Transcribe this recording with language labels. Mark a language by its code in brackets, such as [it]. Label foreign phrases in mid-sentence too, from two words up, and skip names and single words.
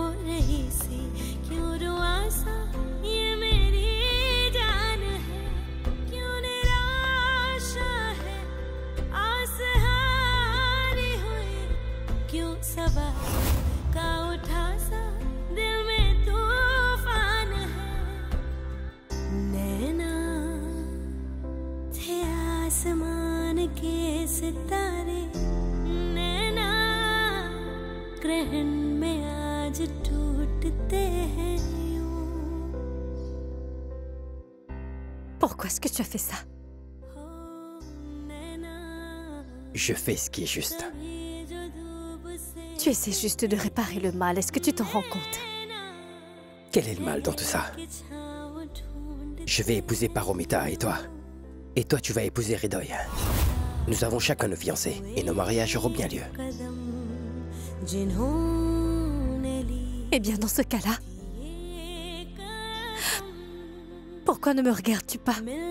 [hi] रही सी क्यों रुआसा ये मेरी जान है क्यों निराशा है आस हारी हुई क्यों सवाल का उठा सा दिल में तूफान है नैना थे आसमान के सितारे नैना ग्रहण में आज टूटते हैं यूं [fr] Pourquoi est-ce que tu as fait ça? [hi] हो नैना [fr] Je fais ce qui est juste. [hi] ये जो धूप से [fr] Tu Tu essaies juste de réparer le mal, est-ce que tu t'en rends compte? Quel est le mal dans tout ça? Je vais épouser Paromita et toi? Et toi, tu vas épouser Hridoy. Nous avons chacun nos fiancés et nos mariages auront bien lieu. Eh bien, dans ce cas-là, pourquoi ne me regardes-tu pas?